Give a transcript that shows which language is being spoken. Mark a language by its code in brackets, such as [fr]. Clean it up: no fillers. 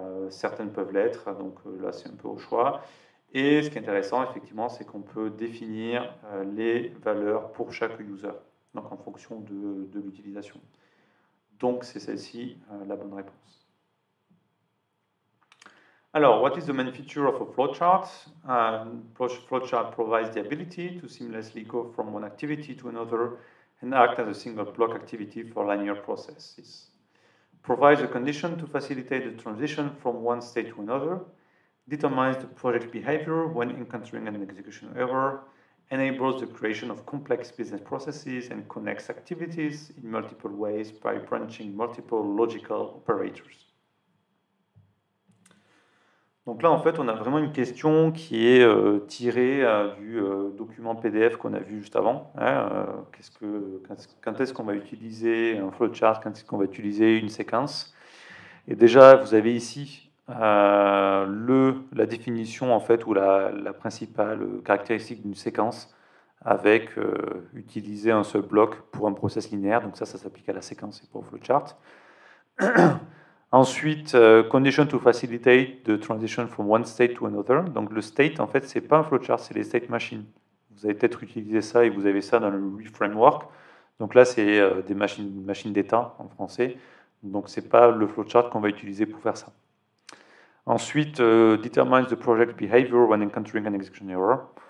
[fr] Certaines peuvent l'être, donc là c'est un peu au choix. Et ce qui est intéressant, effectivement, c'est qu'on peut définir les valeurs pour chaque user, donc en fonction de l'utilisation. Donc c'est celle-ci la bonne réponse. [en] Alors, what is the main feature of a flowchart? Flowchart provides the ability to seamlessly go from one activity to another and act as a single block activity for linear processes. Provides a condition to facilitate the transition from one state to another. Determines the project behavior when encountering an execution error. Enables the creation of complex business processes and connects activities in multiple ways by branching multiple logical operators. [fr] Donc là, en fait, on a vraiment une question qui est tirée du document PDF qu'on a vu juste avant. Hein, quand est-ce qu'on va utiliser un flowchart, quand est-ce qu'on va utiliser une séquence? Et déjà, vous avez ici la définition, en fait, ou la principale caractéristique d'une séquence avec utiliser un seul bloc pour un process linéaire. Donc ça s'applique à la séquence et pas au flowchart. [en] Ensuite, condition to facilitate the transition from one state to another. [fr] Donc le state, en fait, c'est pas un flowchart, c'est les state machines. Vous avez peut-être utilisé ça et vous avez ça dans le ReFramework. Donc là, c'est des machines d'état en français. Donc c'est pas le flowchart qu'on va utiliser pour faire ça. [en] Ensuite, determines the project behavior when encountering an execution error.